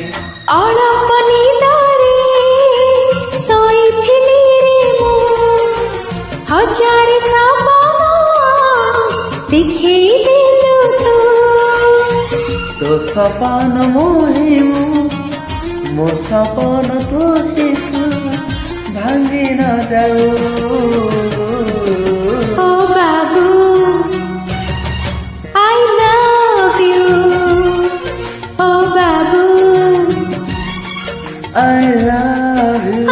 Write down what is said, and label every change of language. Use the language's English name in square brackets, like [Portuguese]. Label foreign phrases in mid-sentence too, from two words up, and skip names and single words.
[Odia] ଅଳପ ନିଦରେ ଶୋଇଥିଲି ରେ ମୁଁ ହଜାରେ ସପନ ଦେଖେଇ ଦେଲୁ ତୋ ସପନ ମୋହି ମୁଁ ମୋ ସପନ ତୋହି ତୁ ଭାଙ୍ଗି ନ ଯାଉ ଓ ବାବୁ [English] I love you [Odia] ଓ ବାବୁ [English] I love you